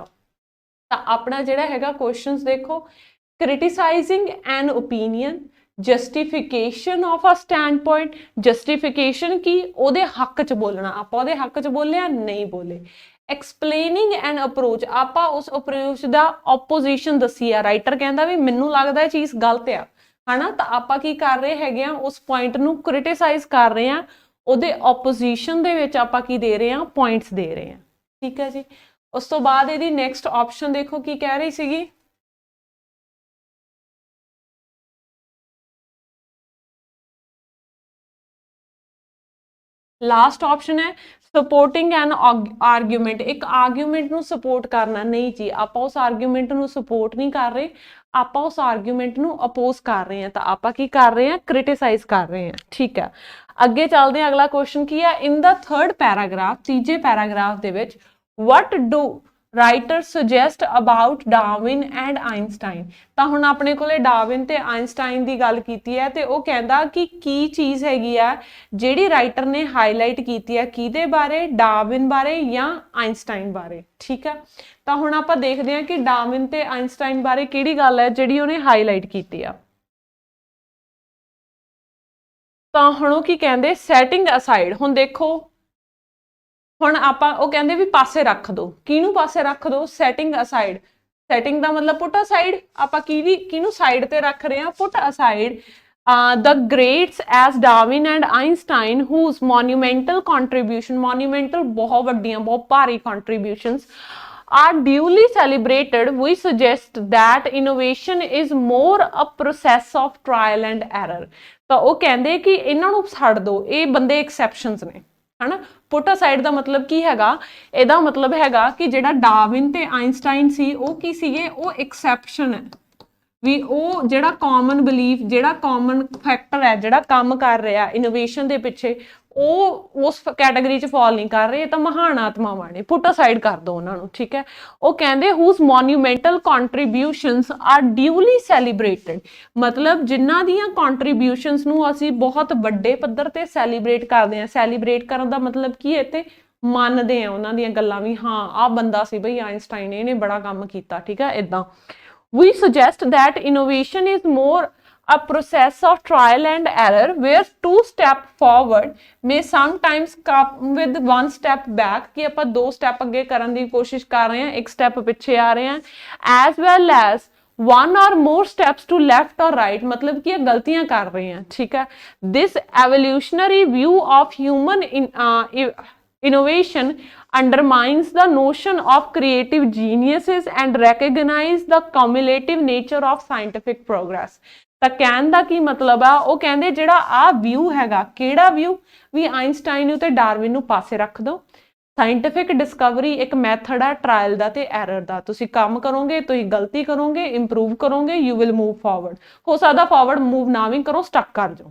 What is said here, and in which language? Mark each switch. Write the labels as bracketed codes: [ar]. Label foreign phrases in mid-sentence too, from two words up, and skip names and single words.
[pa] ਤਾਂ ਆਪਣਾ ਜਿਹੜਾ ਹੈਗਾ ਕੁਐਸਚਨਸ ਦੇਖੋ, [en] criticizing an opinion, justification of a stand point. [pa] ਜਸਟੀਫਿਕੇਸ਼ਨ ਕੀ? ਉਹਦੇ ਹੱਕ 'ਚ ਬੋਲਣਾ। ਆਪਾਂ ਉਹਦੇ ਹੱਕ 'ਚ ਬੋਲਿਆ? ਨਹੀਂ ਬੋਲੇ। [en] explaining an approach, [pa] ਆਪਾਂ ਉਸ ਅਪਰੋਚ ਦਾ ਆਪੋਜੀਸ਼ਨ ਦੱਸੀ ਆ। ਰਾਈਟਰ ਕਹਿੰਦਾ ਵੀ ਮੈਨੂੰ ਲੱਗਦਾ ਇਹ ਚੀਜ਼ ਗਲਤ ਆ, ਹੈ ਨਾ। ਤੋ ਆਪਾਂ ਕੀ ਕਰ ਰਹੇ ਹੈਗੇ ਆ, ਉਸ ਪੁਆਇੰਟ ਨੂੰ ਕ੍ਰਿਟਿਸਾਈਜ਼ ਕਰ ਰਹੇ ਹੈਂ, ਉਹਦੇ opposition ਦੇ ਵਿੱਚ ਆਪਾਂ ਕੀ ਦੇ ਰਹੇ ਹਾਂ, ਪੁਆਇੰਟਸ ਦੇ ਰਹੇ ਹਾਂ। ਠੀਕ ਹੈ ਜੀ। ਉਸ ਤੋਂ ਬਾਅਦ ਇਹਦੀ [en] next option [pa] ਦੇਖੋ ਕੀ ਕਹਿ ਰਹੀ ਸੀਗੀ, [en] last option [pa] ਹੈ [en] supporting an argument. [pa] ਇੱਕ ਆਰਗੂਮੈਂਟ ਨੂੰ ਸਪੋਰਟ ਕਰਨਾ, ਨਹੀਂ ਜੀ ਆਪਾਂ ਉਸ ਆਰਗੂਮੈਂਟ ਨੂੰ ਸਪੋਰਟ ਨਹੀਂ ਕਰ ਰਹੇ, ਆਪਾਂ ਉਸ ਆਰਗੂਮੈਂਟ ਨੂੰ ਅਪੋਜ਼ ਕਰ ਰਹੇ ਹਾਂ, ਤਾਂ ਆਪਾਂ ਕੀ ਕਰ ਰਹੇ ਹਾਂ, ਕ੍ਰਿਟਿਸਾਈਜ਼ ਕਰ ਰਹੇ ਹਾਂ। ਠੀਕ ਹੈ, ਅੱਗੇ ਚੱਲਦੇ ਹਾਂ। ਅਗਲਾ ਕੁਐਸਚਨ ਕੀ ਹੈ, [en] in the third paragraph, [pa] ਤੀਜੇ ਪੈਰਾਗ੍ਰਾਫ ਦੇ ਵਿੱਚ [en] what do writers suggest about Darwin and Einstein। [pa] ਤਾਂ ਹੁਣ ਆਪਣੇ ਕੋਲੇ ਡਾਰਵਿਨ ਤੇ ਆਇਨਸਟਾਈਨ ਦੀ ਗੱਲ ਕੀਤੀ ਹੈ, ਤੇ ਉਹ ਕਹਿੰਦਾ ਕਿ ਕੀ ਚੀਜ਼ ਹੈਗੀ ਆ ਜਿਹੜੀ ਰਾਈਟਰ ਨੇ ਹਾਈਲਾਈਟ ਕੀਤੀ ਹੈ, ਕਿਹਦੇ ਬਾਰੇ, ਡਾਰਵਿਨ ਬਾਰੇ ਜਾਂ ਆਇਨਸਟਾਈਨ ਬਾਰੇ। ਠੀਕ ਹੈ, ਤਾਂ ਹੁਣ ਆਪਾਂ ਦੇਖਦੇ ਹਾਂ ਕਿ ਡਾਰਵਿਨ ਤੇ ਆਇਨਸਟਾਈਨ ਬਾਰੇ ਕਿਹੜੀ ਗੱਲ ਹੈ ਜਿਹੜੀ ਉਹਨੇ ਹਾਈਲਾਈਟ ਕੀਤੀ ਆ। ਤਾਂ ਹੁਣ ਉਹ ਕੀ ਕਹਿੰਦੇ, [en] setting aside. [pa] ਹੁਣ ਦੇਖੋ, ਹੁਣ ਆਪਾਂ ਉਹ ਕਹਿੰਦੇ ਵੀ ਪਾਸੇ ਰੱਖ ਦੋ, ਕਿਹਨੂੰ ਪਾਸੇ ਰੱਖ ਦੋ, [en] setting aside. [pa] ਸੈਟਿੰਗ ਦਾ ਮਤਲਬ [en] put aside, [pa] ਆਪਾਂ ਕਿਹਨੂੰ ਸਾਈਡ ਤੇ ਰੱਖ ਰਹੇ ਹਾਂ, [en] put aside the greats as Darwin and Einstein whose monumental contribution, monumental [pa] ਬਹੁਤ ਵੱਡੀਆਂ ਬਹੁਤ ਭਾਰੀ [en] contributions are duly celebrated, we suggest that innovation is more a process of trial and error। [pa] ਤਾਂ ਉਹ ਕਹਿੰਦੇ ਕਿ ਇਹਨਾਂ ਨੂੰ ਛੱਡ ਦੋ, ਇਹ ਬੰਦੇ ਐਕਸੈਪਸ਼ਨਸ ਨੇ, ਹਨਾ। [en] put aside [pa] ਦਾ ਮਤਲਬ ਕੀ ਹੈਗਾ, ਇਹਦਾ ਮਤਲਬ ਹੈਗਾ ਕਿ ਜਿਹੜਾ ਡਾਰਵਿਨ ਤੇ ਆਇਨਸਟਾਈਨ ਸੀ ਉਹ ਕੀ ਸੀਗੇ, ਉਹ ਐਕਸੈਪਸ਼ਨ ਹੈ, ਵੀ ਉਹ ਜਿਹੜਾ [en] common belief, [pa] ਜਿਹੜਾ [en] common factor [pa] ਹੈ, ਜਿਹੜਾ ਕੰਮ ਕਰ ਰਿਹਾ ਇਨੋਵੇਸ਼ਨ ਦੇ ਪਿੱਛੇ, ਉਹ ਉਸ ਕੈਟਾਗਰੀ 'ਚ ਫਾਲ ਨਹੀਂ ਕਰ ਰਹੇ, ਤਾਂ ਮਹਾਨ ਆਤਮਾਵਾਂ ਨੇ, [en] put aside [pa] ਕਰ ਦੋ ਉਹਨਾਂ ਨੂੰ। ਠੀਕ ਹੈ, ਉਹ ਕਹਿੰਦੇ [en] whose monumental contributions are duly celebrated, [pa] ਮਤਲਬ ਜਿਨ੍ਹਾਂ ਦੀਆਂ ਕੰਟਰੀਬਿਊਸ਼ਨਸ ਨੂੰ ਅਸੀਂ ਬਹੁਤ ਵੱਡੇ ਪੱਧਰ ਤੇ ਸੈਲੀਬ੍ਰੇਟ ਕਰਦੇ ਹਾਂ। ਸੈਲੀਬ੍ਰੇਟ ਕਰਨ ਦਾ ਮਤਲਬ ਕੀ ਹੈ, ਤੇ ਮੰਨਦੇ ਆ ਉਹਨਾਂ ਦੀਆਂ ਗੱਲਾਂ ਵੀ, ਹਾਂ ਆਹ ਬੰਦਾ ਸੀ ਬਈ ਆਇਨਸਟਾਈਨ, ਇਹਨੇ ਬੜਾ ਕੰਮ ਕੀਤਾ। ਠੀਕ ਹੈ, ਇਦਾਂ [en] we suggest that innovation is more a process of trial and error where two step forward may sometimes come with one step back, [pa] कि ਆਪਾਂ दो step ਅੱਗੇ ਕਰਨ ਦੀ ਕੋਸ਼ਿਸ਼ ਕਰ ਰਹੇ ਹਾਂ, ਇੱਕ step ਪਿੱਛੇ ਆ ਰਹੇ ਹਾਂ, [en] as well as one or more steps to left or right, [hi] मतलब कि ये गलतियां कर रहे हैं। ठीक है, [en] this evolutionary view of human innovation undermines the notion of creative geniuses and recognize the cumulative nature of scientific progress। [pa] ਤਾਂ ਕਹਿਣ ਦਾ ਕੀ ਮਤਲਬ ਆ, ਉਹ ਕਹਿੰਦੇ ਜਿਹੜਾ ਆ ਵਿਊ ਹੈਗਾ, ਕਿਹੜਾ ਵਿਊ, ਵੀ ਆਇਨਸਟਾਈਨ ਨੂੰ ਤੇ ਡਾਰਵਿਨ ਨੂੰ ਪਾਸੇ ਰੱਖ ਦੋ। [en] scientific discovery [pa] ਇੱਕ ਮੈਥਡ ਆ ਟਰਾਇਲ ਦਾ ਤੇ ਐਰਰ ਦਾ, ਤੁਸੀਂ ਕੰਮ ਕਰੋਗੇ, ਤੁਸੀਂ ਗਲਤੀ ਕਰੋਗੇ, ਇੰਪਰੂਵ ਕਰੋਗੇ, [en] you will move forward. [pa] ਹੋ ਸਕਦਾ [en] forward move [pa] ਨਾ ਵੀ ਕਰੋ, ਸਟਕ ਕਰ ਜਾਓ।